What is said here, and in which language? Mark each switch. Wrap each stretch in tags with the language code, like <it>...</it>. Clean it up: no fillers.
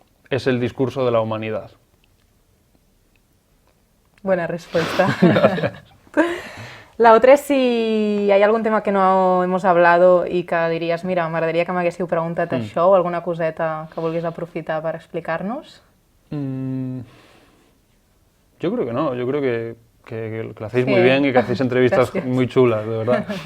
<es>es el discurso de la humanidad. Buena respuesta. La otra</es> <ca>és si hi ha algun tema</ca> <es>que no hemos hablado</es> <ca>i que diries, mira, m'agradaria que m'haguéssiu preguntat això o alguna coseta que vulguis aprofitar per explicar-nos.</ca> <es>Yo creo que no, yo creo que lo hacéis muy bien y que hacéis entrevistas muy chulas, de verdad.</es>